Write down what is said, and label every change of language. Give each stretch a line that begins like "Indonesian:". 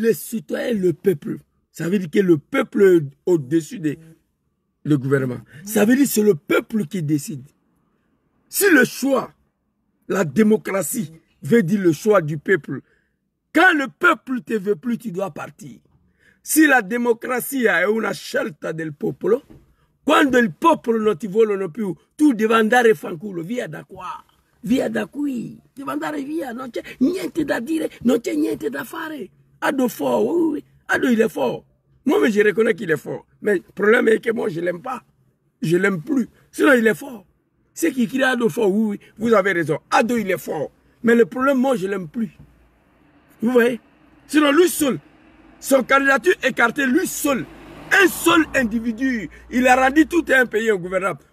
French: Les citoyens, le peuple. Ça veut dire que le peuple est au-dessus du gouvernement. Ça veut dire que c'est le peuple qui décide. Si le choix, la démocratie, veut dire le choix du peuple, quand le peuple ne te veut plus, tu dois partir.
Italian: Si la democrazia è una scelta del popolo, quando il popolo non ti vogliono più, tu devi andare fanculo, via da qua, via da qui, devi andare via, non c'è niente da dire, non c'è niente da fare.
French: Ado fort, oui, Ado il est fort. Moi, mais je reconnais qu'il est fort. Mais le problème est que moi, je ne l'aime pas. Je ne l'aime plus. Sinon, il est fort. Ceux qui crient Ado fort, oui, vous avez raison. Ado, il est fort. Mais le problème, moi, je ne l'aime plus. Vous voyez? Sinon, lui seul, son candidature écartée, lui seul, un seul individu, il a rendu tout un pays ingouvernable.